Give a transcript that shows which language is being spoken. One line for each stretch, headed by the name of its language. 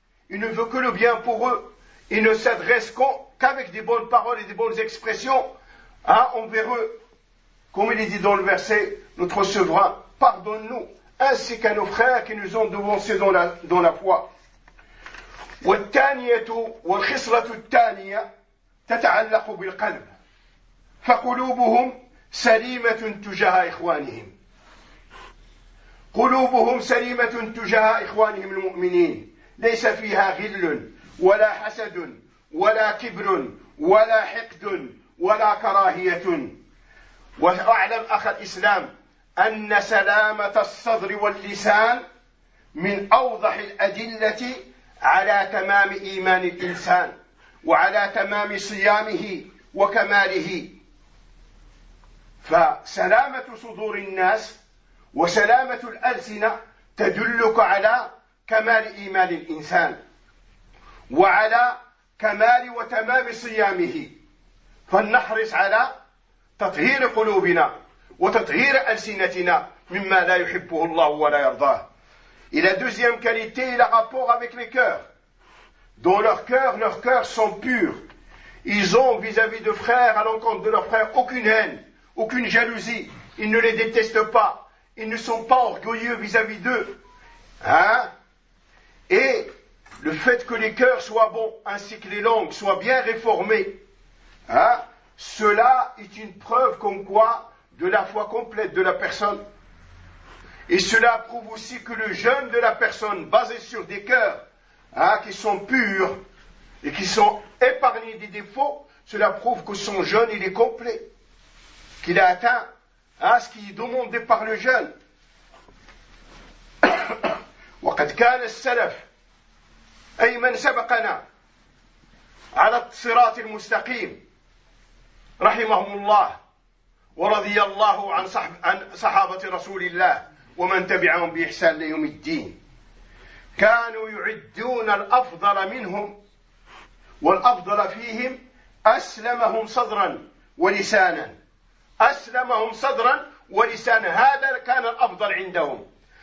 French: Il ne veut que le bien pour eux. Il ne s'adresse qu'avec des bonnes paroles et des bonnes expressions envers eux. Comme il est dit dans le verset, notre souverain, pardonne-nous, ainsi qu'à nos frères qui nous ont devancés dans la foi.
Arabic: والثانية والخصلة الثانية تتعلق بالقلب فقلوبهم سليمة تجاه إخوانهم المؤمنين ليس فيها غل ولا حسد ولا كبر ولا حقد ولا كراهية. وأعلم أخ الإسلام أن سلامة الصدر واللسان من أوضح الأدلة على تمام إيمان الإنسان وعلى تمام صيامه وكماله. فسلامة صدور الناس وسلامة الألسنة تدلك على كمال إيمان الإنسان وعلى كمال وتمام صيامه. فلنحرص على تطهير قلوبنا وتطهير ألسنتنا مما لا يحبه الله ولا يرضاه.
French: Et la deuxième qualité est le rapport avec les cœurs. Dans leurs cœurs sont purs. Ils ont vis-à-vis de frères, à l'encontre de leurs frères, aucune haine, aucune jalousie, ils ne les détestent pas, ils ne sont pas orgueilleux vis-à-vis d'eux. Hein? Et le fait que les cœurs soient bons, ainsi que les langues, soient bien réformées, hein? Cela est une preuve comme quoi de la foi complète de la personne. Et cela prouve aussi que le jeûne de la personne, basé sur des cœurs, hein, qui sont purs et qui sont épargnés des défauts, cela prouve que son jeûne, il est complet, qu'il a atteint, hein, ce qui est demandé par le jeûne.
Arabic: وقد كان السلف أي من سبقنا على الصراط المستقيم رحمهم الله ورضي الله عن صحابة رسول الله ومن تبعهم بإحسان ليوم الدين كانوا يعدون الأفضل منهم والأفضل فيهم أسلمهم صدرا ولسانا أسلمهم صدرا ولسانا هذا كان الأفضل عندهم.